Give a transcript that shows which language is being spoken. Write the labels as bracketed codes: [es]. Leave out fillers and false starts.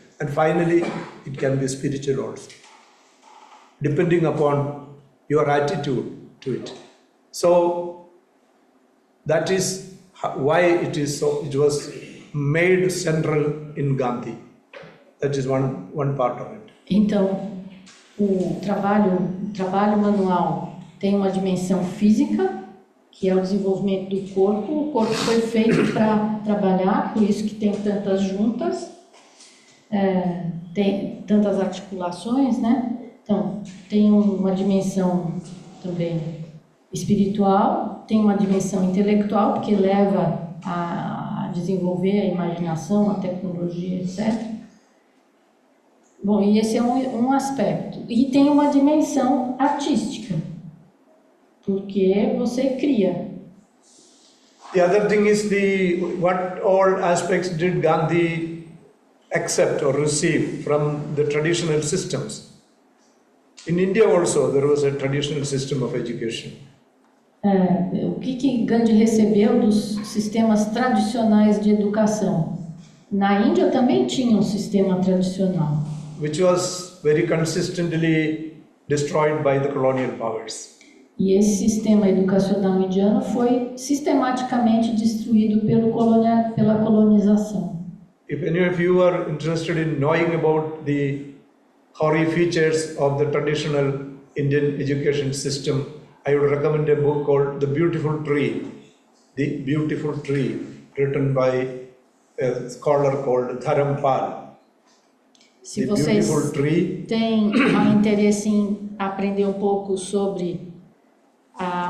[en] And finally, it can be spiritual also, depending upon your attitude to it. So that is why it was made central in Gandhi. That is one part of it. [pt] Então, o trabalho manual tem uma dimensão física, que é o desenvolvimento do corpo. O corpo foi feito para trabalhar, por isso que tem tantas juntas, tem tantas articulações, né? Então, tem uma dimensão também espiritual, tem uma dimensão intelectual, porque leva a desenvolver a imaginação, a tecnologia, etc. Bom, e esse é um aspecto. E tem uma dimensão artística, porque você cria. [en] The other thing is what all aspects did Gandhi accept or receive from the traditional systems. In India also there was a traditional system of education. [pt] O que Gandhi recebeu dos sistemas tradicionais de educação? Na Índia também tinha um sistema tradicional. [en] Which was very consistently destroyed by the colonial powers. [pt] E esse sistema educacional indiano foi sistematicamente destruído pela colonização. [en] If any of you are interested in knowing about the hoary features of the traditional Indian education system, I would recommend a book called The Beautiful Tree. The Beautiful Tree, written by a scholar called Dharampal. [pt] Se [en] the [pt] vocês [en] beautiful tree, [pt] têm interesse em aprender um pouco sobre a...